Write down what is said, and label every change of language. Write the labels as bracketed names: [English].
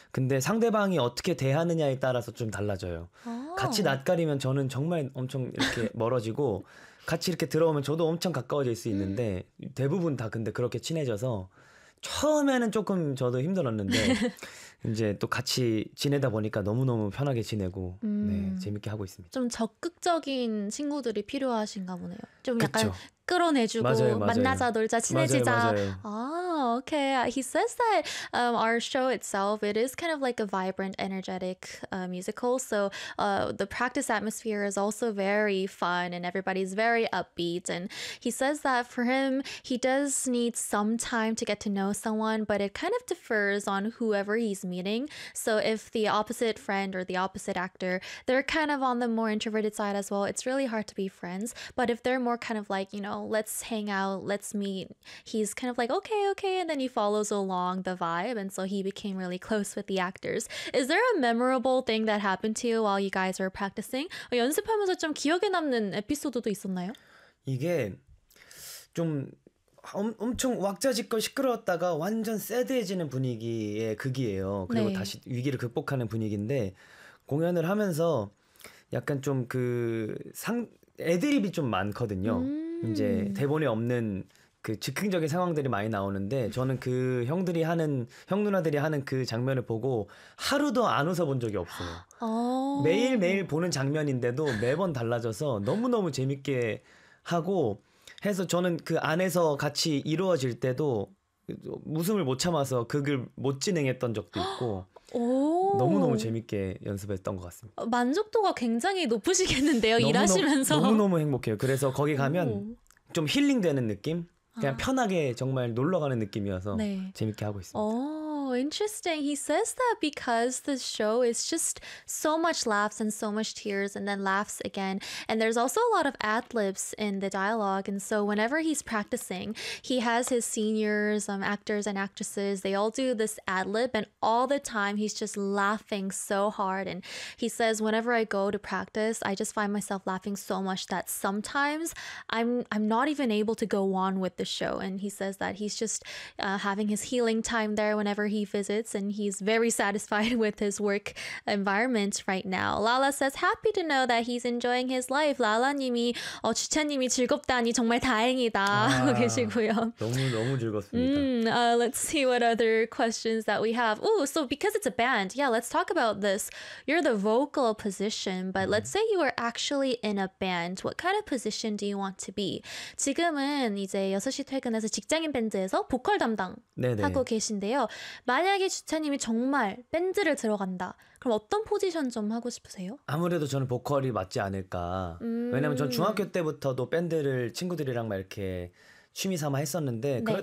[Korean] 근데 상대방이 어떻게 대하느냐에 따라서 좀 달라져요. 같이 낯가리면 저는 정말 엄청 이렇게 멀어지고, 같이 이렇게 들어오면 저도 엄청 가까워질 수 있는데, 대부분 다 근데 그렇게 친해져서, 처음에는 조금 저도 힘들었는데, 이제 또 같이 지내다 보니까 너무너무 편하게 지내고, 네, 재밌게 하고 있습니다. 좀 적극적인 친구들이 필요하신가 보네요. 좀 약간 그쵸. 맞아요, 끌어내주고 맞아요. 만나자, 놀자, 친해지자. 맞아요, 맞아요. [English] Okay. He says that our show itself, it is kind of like a vibrant, energetic musical. So the practice atmosphere is also very fun, and everybody's very upbeat. And he says that for him, he does need some time to get to know someone, but it kind of differs on whoever he's meeting. So if the opposite friend or the opposite actor, they're kind of on the more introverted side as well, it's really hard to be friends. But if they're more kind of like, let's hang out, let's meet, he's kind of like, okay, and then he follows along the vibe, and so he became really close with the actors. Is there a memorable thing that happened to you while you guys were practicing? [Korean] 연습하면서 좀 기억에 남는 에피소드도 있었나요? 이게 좀 엄청 왁자지껄 시끄러웠다가 완전 새드해지는 분위기의 극이에요. 그리고 네. 다시 위기를 극복하는 분위기인데 공연을 하면서 약간 좀그상 애드립이 좀 많거든요. 이제 대본에 없는 그 즉흥적인 상황들이 많이 나오는데 저는 그 형들이 하는 형 누나들이 하는 그 장면을 보고 하루도 안 웃어본 적이 없어요. 매일매일 보는 장면인데도 매번 달라져서 너무너무 재밌게 하고 해서 저는 그 안에서 같이 이루어질 때도 웃음을 못 참아서 극을 못 진행했던 적도 있고 너무너무 재밌게 연습했던 것 같습니다. 만족도가 굉장히 높으시겠는데요, 너무너무 일하시면서. 너무너무 행복해요. 그래서 거기 가면 좀 힐링되는 느낌? 그냥 편하게 정말 놀러 가는 느낌이어서 네. 재밌게 하고 있습니다. [English] Interesting. He says that because the show is just so much laughs and so much tears and then laughs again. And there's also a lot of ad-libs in the dialogue. And so whenever he's practicing, he has his seniors, actors and actresses, they all do this ad-lib, and all the time he's just laughing so hard. And he says, whenever I go to practice, I just find myself laughing so much that sometimes I'm not even able to go on with the show. And he says that he's just having his healing time there whenever he visits, and he's very satisfied with his work environment right now. Lala says, happy to know that he's enjoying his life. [Korean] Lala 님이, 주찬님이 즐겁다니 정말 다행이다 하고 아, 계시고요. 너무너무 즐겁습니다. [English] Let's see what other questions that we have. Oh, so because it's a band, yeah, let's talk about this. You're the vocal position, but let's say you are actually in a band. What kind of position do you want to be? [Korean] 지금은 이제 6시 퇴근해서 직장인 밴드에서 보컬 담당 하고 네네. 계신데요. 만약에 주차님이 정말 밴드를 들어간다, 그럼 어떤 포지션 좀 하고 싶으세요? 아무래도 저는 보컬이 맞지 않을까. 왜냐면 전 중학교 때부터도 밴드를 친구들이랑 막 이렇게 취미 삼아 했었는데, 그럴